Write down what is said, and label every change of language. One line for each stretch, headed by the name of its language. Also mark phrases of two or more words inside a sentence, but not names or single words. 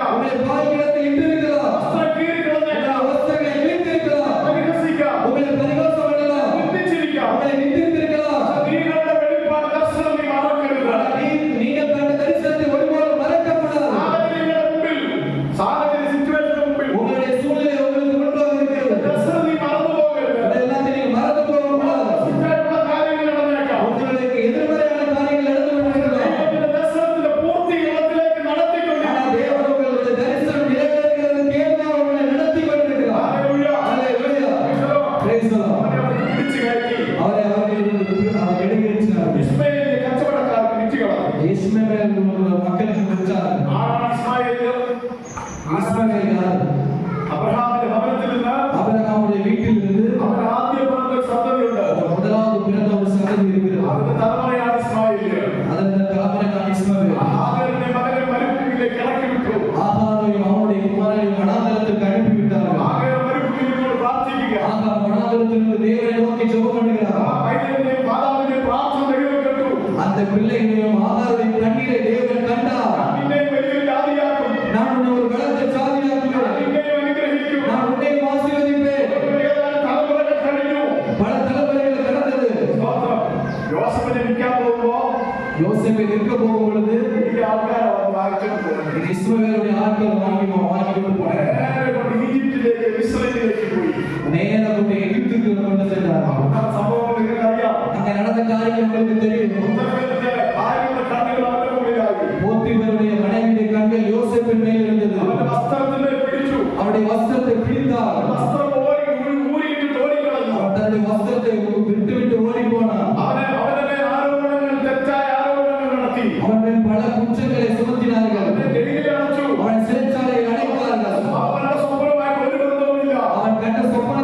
Tamil: உங்களை பால் கிணத்தில் இட்டிருக்கலாம்.
Malayalam: വസ്ത്രം കീറിക്കളഞ്ഞേക്കാം.
Tamil: வஸ்திரங்களை கிழித்திருக்கலாம்.
Malayalam: പരിഹസിക്കാം.
Tamil: உங்களை பரிகாசம் பண்ணலாம்.
Malayalam: നിന്ദിച്ചിരിക്കാം.
Tamil: உங்களை நிந்தித்திருக்கலாம்.
Malayalam: സ്ത്രീകളുടെ വെളിപ്പാട് ദർശനം നീ മറക്കരുത്.
Tamil: நீங்கள் கண்ட தரிசனத்தை ஒருபோதும் மறக்கப்படாது.
Malayalam: സാഹചര്യങ്ങളുടെ മുമ്പിൽ, സാഹചര്യ സിറ്റുവേഷന് മുമ്പിൽ
Tamil: உங்களுடைய சூழ்நிலை உங்களுக்கு முன்பாக இருக்கிறது.
Malayalam: ദർശനം നീ മറന്നു പോകരുത്.
Tamil: அதை எல்லாத்தையும் நீங்கள் மறந்து போகக்கூடாது.
Malayalam: തെറ്റായിട്ടുള്ള കാര്യങ്ങൾ നടന്നേക്കാം.
Tamil: உங்களுக்கு എതിർമறையான காரியங்கள் நடந்து கொண்டிருக்கலாம்.
Malayalam: ദൈവത്തിന്റെ ദർശനത്തിന്റെ പൂർത്തീകരണത്തിലേക്ക്
Tamil: ஆனால்
Malayalam: നടത്തിക്കൊണ്ടിരിക്കുന്നു.
Tamil: தேவன் உங்களுடைய தரிசனம் நிறைவேறுகிறதற்கு ஏதுவாக உங்களை நடத்தி கொண்டிருக்கிறார்.
Malayalam: ഹല്ലേലൂയ.
English: Hallelujah. Praise the Lord.
Malayalam: അവനെ അവിടെ പിടിച്ചു കയറ്റി.
Tamil: அவரை வெளியேற்றினார்.
Malayalam: ഇസ്മായേലിന്റെ കച്ചവടക്കാർക്ക് വിറ്റുകളഞ്ഞു.
Tamil: இஸ்மவேல் மக்களுக்கு கொடுத்தார்.
Malayalam: ആരാണ് ഇസ്മായേല്?
Tamil: இஸ்மவேல் யார்?
Malayalam: അബ്രഹാമിന്റെ ഭവനത്തിൽ നിന്ന്
Tamil: ஆபிரகாமுடைய வீட்டிலிருந்து
Malayalam: അവൻ ആദ്യം പിറന്ന ഒരു സന്തതിയുണ്ട്.
Tamil: முதலாவது பிறந்த ஒரு சந்ததி இருக்கிறது.
Malayalam: അവന്റെ തലമുറയാണ് ഇസ്മായേല്.
Tamil: அதன் தலைமுறை தான் இஸ்மவேல்.
Malayalam: ആഹാരന്റെ മകനെ മരുഭൂമിയിലേക്ക് ഇറക്കി വിട്ടു.
Tamil: ஆகாரையும் அவனுடைய குமாரனையும் வனாந்தரத்துக்கு அனுப்பிவிட்டார்கள்.
Malayalam: ആഹാരം മരുഭൂമിയിലോട് പ്രാർത്ഥിക്കുക.
Tamil: ஆகார் வனாந்தரத்திலிருந்து தேவனை நோக்கி ஜெபம் ആ பண்ணுகிறார்.
Malayalam: പൈതലിന്റെയും മാതാവിന്റെയും പ്രാർത്ഥന ദൈവം കേട്ടു.
Tamil: அந்த பிள்ளைகளையும் ஆகாருடைய கண்ணீரை தேவன் கண்டார்.
Malayalam: നിന്നെയും വലിയൊരു ജാതിയാക്കും.
Tamil: நான் உன்னை ஒரு பலத்த சாதியாக்குவேன்.
Malayalam: നിന്നെയും അനുഗ്രഹിക്കും.
Tamil: நான் உன்னையும் ஆசீர்வதிப்பேன்.
Malayalam: ഏതാനും തലമുറകൾ കഴിഞ്ഞു.
Tamil: பல தலைமுறைகள் கடந்தது.
Malayalam: സ്തോത്രം. യോസേഫിനെ വിൽക്കാൻ പോകുമ്പോ
Tamil: யோசேப்பை விற்க போகும் பொழுது
Malayalam: ഈ ആൾക്കാർ അവൻ വാങ്ങിച്ചിട്ട് പോകുന്നു.
Tamil: இது இஸ்மவேலுடைய ஆட்கள் வாங்கி கொண்டு போனார்.
Malayalam: നേരെ കൊണ്ട് ഈജിപ്തിലേക്ക് മിസ്രൈമിലേക്ക് പോയി.
Tamil: நேர கொண்டு எகிப்துக்கு கொண்டு சென்றார்.
Malayalam: ആ സംഭവം നിങ്ങൾക്ക് അറിയാം.
Tamil: அங்க நடந்த காரியம் உங்களுக்கு தெரியும்.
Malayalam: മുത്തഫേലിന്റെ ഭാര്യയുടെ കണ്ണുകൾ അവന്റെ മുകളിലായി.
Tamil: போத்திபருடைய மனைவியுடைய கண்கள் யோசேப்பின் மேல் இருந்தது.
Malayalam: അവന്റെ വസ്ത്രത്തിനെ പിടിച്ചു.
Tamil: அவருடைய வஸ்திரத்தை பிடித்தார்.
Malayalam: വസ്ത്രം ഊരിയിട്ട് ഓടിക്കളഞ്ഞു.
Tamil: அவன் தன்னுடைய வஸ்திரத்தை விட்டு ஓடி போனான்.
Malayalam: അവനെ ആരോപണങ്ങൾ, തെറ്റായ ആരോപണങ്ങൾ നടത്തി.
Tamil: அவன் மேல் பல குற்றங்களை சுமத்தினார்கள்.
Malayalam: അവനെ ജയിലിൽ അടച്ചു.
Tamil: அவன் சிறைச்சாலையில் அடைத்தார்கள்.
Malayalam: അവന്റെ സ്വപ്നമായി ഒരു ബന്ധവുമില്ല.
Tamil: அவன் கண்ட